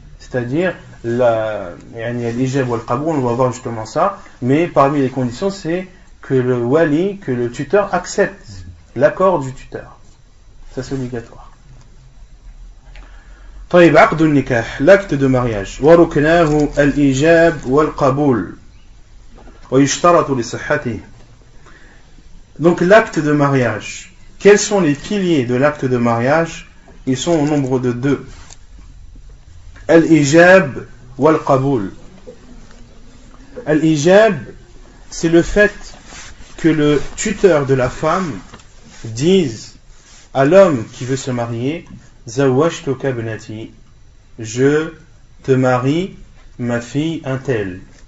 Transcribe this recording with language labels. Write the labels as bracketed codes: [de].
[fr] C'est-à-dire, l'ijab ou le qaboul, on va voir justement ça, mais parmi les conditions, c'est que le wali, que le tuteur accepte l'accord du tuteur. Ça c'est obligatoire. [ar] طيب عقد النكاح, [fr] l'acte de mariage. [ar] وركناه الإيجاب والقبول ويشترط لصحته. [fr] Donc l'acte de mariage. Quels sont les piliers de l'acte de mariage? Ils sont au nombre de 2. Al-ijab wal-qaboul. Al-ijab, c'est le fait que le tuteur de la femme dise à l'homme qui veut se marier, [ar] zawwajtuka binati, [fr] je te marie ma fille un tel.